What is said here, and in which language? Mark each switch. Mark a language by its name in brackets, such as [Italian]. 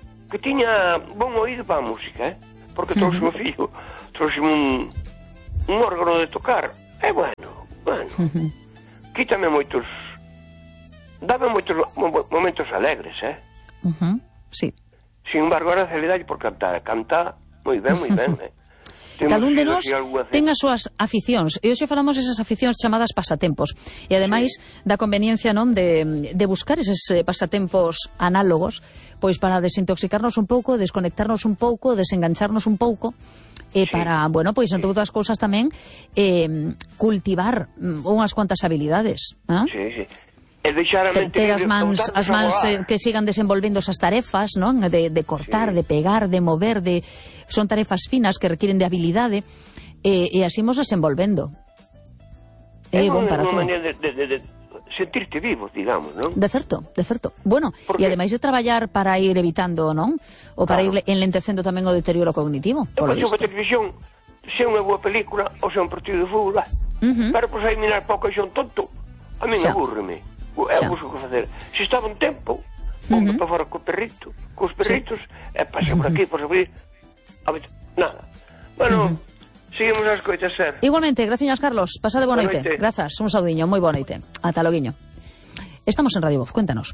[Spanish] Que tenía buen oído para la música, [Galician] Porque trouxe uh-huh. un fillo, trouxe un órgano de tocar. [Spanish] Es bueno. Uh-huh. Quítame muchos... Dame muchos momentos alegres, Sí. Sin embargo, ahora se le da por cantar. Canta muy bien, [Galician] Cada un de nos tenga súas aficións. E hoxe falamos esas aficións chamadas pasatempos. E ademais, da conveniencia non de buscar eses pasatempos análogos, pois para desintoxicarnos un pouco, desconectarnos un pouco, desengancharnos un pouco, para, bueno, pois, entre outras cousas tamén, cultivar unhas cuantas habilidades. Sí, sí. Ter as mans que sigan desenvolvendo esas tarefas, non? De cortar, sí. De pegar, de mover, de son tarefas finas que requieren de habilidade, e así mos desenvolvendo. Bon para todo. De sentirte vivo, digamos, non? De certo. Bueno, e ademais de traballar para ir evitando, non? O para ir enlentecendo tamén o deterioro cognitivo, por lo visto. Pois, a televisión, se é unha boa película ou se é un partido de fútbol, pero pois hai mirar pouco e son tonto, a mí me aburreme. Busco que facer. Se estaba un tempo, para fora co perrito, cos perritos, pase por aquí, por subir. Nada. Bueno, seguimos as coitas, ser. Igualmente, graciñas, Carlos. Pasade boa noite. Grazas, un saudiño, moi boa noite. Ata loguiño. Estamos en Radio Voz, cuéntanos.